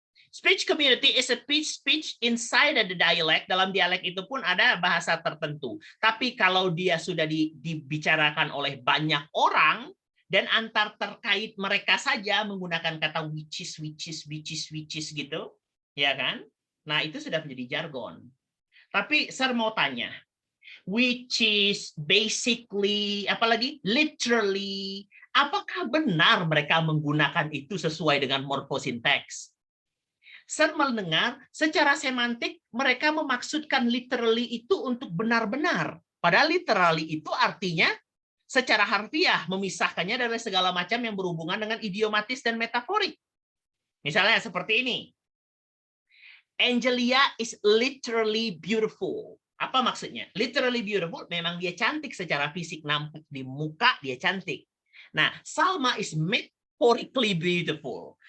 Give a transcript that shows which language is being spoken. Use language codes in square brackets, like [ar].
[en] Speech community is a speech inside the dialect. [id] Dalam dialek itu pun ada bahasa tertentu. Tapi kalau dia sudah dibicarakan oleh banyak orang dan antar terkait mereka saja menggunakan kata which is gitu, ya kan? Nah, itu sudah menjadi jargon. Tapi saya mau tanya, [en] which is basically, [id] apalagi literally, apakah benar mereka menggunakan itu sesuai dengan morfosinteks? Saya mendengar secara semantik mereka memaksudkan literally itu untuk benar-benar. Padahal literally itu artinya secara harfiah memisahkannya dari segala macam yang berhubungan dengan idiomatis dan metaforik. Misalnya seperti ini. [en] Angelia is literally beautiful. [id] Apa maksudnya? Literally beautiful, memang dia cantik secara fisik, nampak di muka dia cantik. [en] Nah, Salma is metaphorically beautiful.